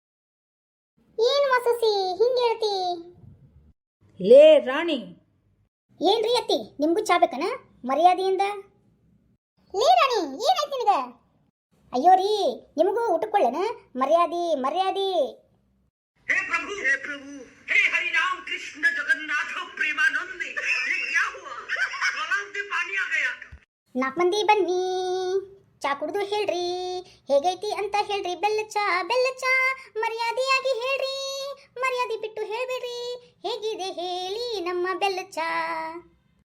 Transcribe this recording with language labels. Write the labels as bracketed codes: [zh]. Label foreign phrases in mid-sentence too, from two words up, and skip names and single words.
[kn] ಏನು ಮಸೂಸಿ ಹಿಂಗೆ ಹೇಳ್ತಿ? ಲೇ ರಾಣಿ, ಏನ್ರಿ ಅತ್ತಿ ನಿಮ್ಗೂ ಚಾ ಬೇಕನ ಮರ್ಯಾದೆಯಿಂದ? ಲೇ ರಾಣಿ ಏನಾಯ್ತು ನಿನಗ? ಅಯ್ಯೋ ರೀ ನಿಮಗೂ ಊಟಕ್ಕೊಳ್ಳನ ಮರ್ಯಾದೆ ಮರ್ಯಾದೆ. [hi] हे प्रभु हे हरि राम कृष्ण जगन्नाथ प्रेमानंद ये क्या हुआ गलाव में पानी आ गया [kn] 4 ಮಂದಿ ಬನ್ನಿ ಚಾ ಕುಡಿದು ಹೇಳ್ರಿ ಹೇಗೈತಿ ಅಂತ ಹೇಳ್ರಿ. ಬೆಲ್ಲ ಚಾ ಮರ್ಯಾದೆಯಾಗಿ ಹೇಳ್ರಿ, ಮರ್ಯಾದೆ ಬಿಟ್ಟು ಹೇಳ್ಬೇಡ್ರಿ. ಹೇಗಿದೆ ಹೇಳಿ ನಮ್ಮ ಬೆಲ್ಲ ಚಾ.